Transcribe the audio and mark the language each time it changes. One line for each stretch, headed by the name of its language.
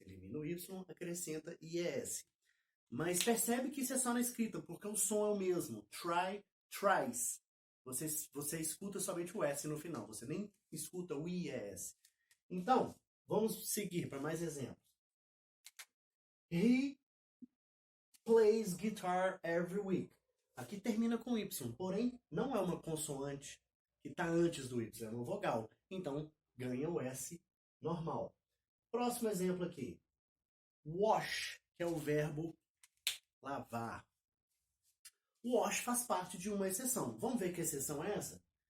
Portuguese: Elimina o Y, acrescenta IES. Mas percebe que isso é só na escrita, porque o som é o mesmo. Try, tries. Você escuta somente o S no final, você nem escuta o IES. Então, vamos seguir para mais exemplos.
English: He plays guitar every week.
Portuguese: Aqui termina com Y, porém não é uma consoante que está antes do Y, é uma vogal. Então, ganha o S normal. Próximo exemplo aqui. Wash, que é o verbo lavar. Wash faz parte de uma exceção. Vamos ver que exceção é essa?